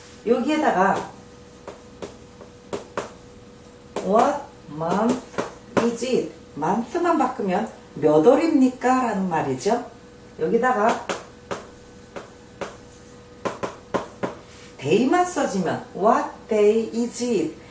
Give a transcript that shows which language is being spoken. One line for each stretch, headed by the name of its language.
Korean: 여기에다가
English: What month is it?
Korean: month만 바꾸면 몇 월입니까? 라는 말이죠. 여기다가 day만 써지면
English: What day is it?